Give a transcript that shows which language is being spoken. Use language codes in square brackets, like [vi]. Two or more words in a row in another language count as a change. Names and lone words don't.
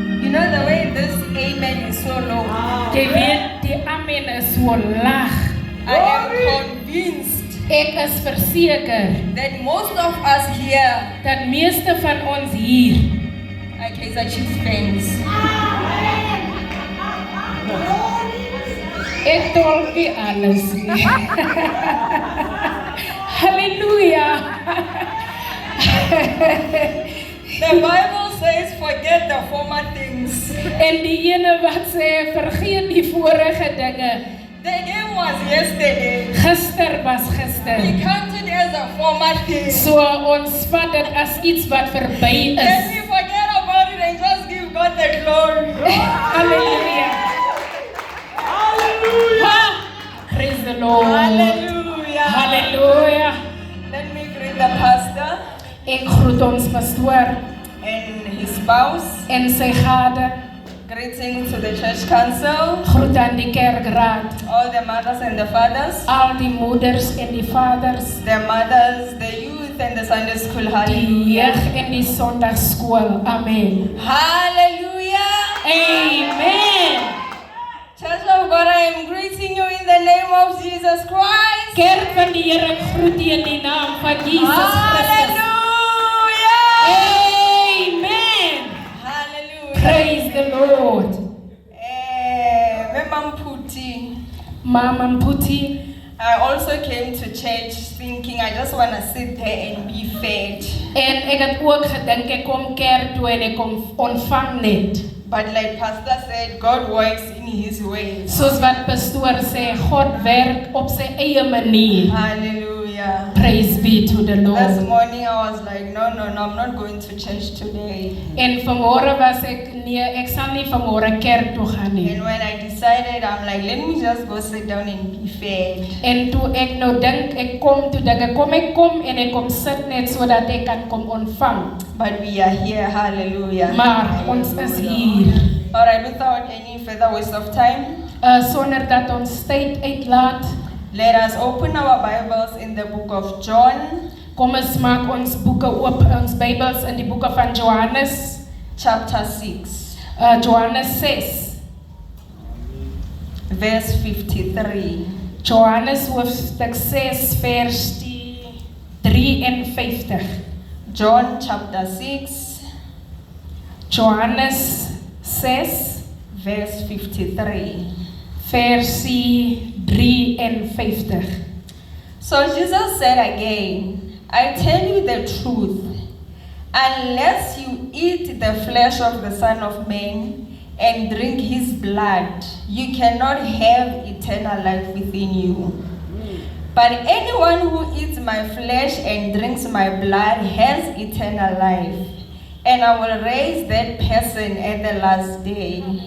[en] You know the way this amen is so low. [af] Jy weet die amen is so laag. [en] I am convinced [af] Ek is verseker [en] that most of us here [af] dat meeste van ons hier [en] are Kaizer Chiefs fans. [af] ek tol nie alles nie. Halleluja. [en] The Bible says, forget the former things. [af] En die ene wat sê vergeet die vorige dinge. [en] The game was yesterday. [af] Gister was [en] We [af] gister. [en] count it as a former thing. [af] So ons vat dit as iets wat verby [en] Then [af] is. [en] we forget about it and just give God the glory. [af] Halleluja. [en] Hallelujah. Praise the Lord. Hallelujah. [af] Halleluja. [en] Let me greet the pastor [af] Ek groet ons pastoor [en] and his spouse. [af] en sy gade. [en] Greetings to the church council, [af] Groet aan die kerkraad. [en] all the mothers and the fathers, [af] Al die moeders en die vaders. [en] the mothers, the youth and the Sunday school. [af] Die [en] Hallelujah. [af] jeug en die sondagskool. [en] Amen. Hallelujah. Amen. Church of God, I am greeting you in the name of Jesus Christ. [af] Kerk van die Here, ek groet u in die naam van Jesus Christus. [en] Hallelujah. Amen. Hallelujah. Praise the Lord. Mama Mputi, Mama Mputi, I also came to church thinking I just want to sit there and be fed. [af] en ek het ook gedink ek kom kerk toe en ek kom ontvang net. [en] But like Pastor said, God works in His ways. [af] Soos wat pastoor sê, God werk op sy eie manier. [en] Hallelujah. Praise be to the This Lord. morning I was like, no, I'm not going to church today. [af] En vanmôre was ek nee, ek sal nie vanmôre kerk toe gaan nie. [en] And when I decided, I'm like, let me just go sit down and be fed. [af] En toe ek nou dink ek kom en ek kom sit net sodat ek kan kom ontvang. [en] But we are here, hallelujah. [af] Maar ons is hier. [en] Alright, without any further waste of time, [af] Sonder dat ons tyd uitlaat, [en] let us open our Bibles in the book of John, [af] kom ons maak ons boeke oop, ons Bybels in die boeke van Johannes, [en] chapter 6, [af] Johannes 6, [en] verse 53. [af] Johannes hoofstuk 6 vers die 53. [en] John chapter 6, [af] Johannes 6 [en] verse 53. [af] versie 53. [en] So Jesus said again, I tell you the truth, unless you eat the flesh of the Son of Man and drink his blood, you cannot have eternal life within you. But anyone who eats my flesh and drinks my blood has eternal life, and I will raise that person at the last day.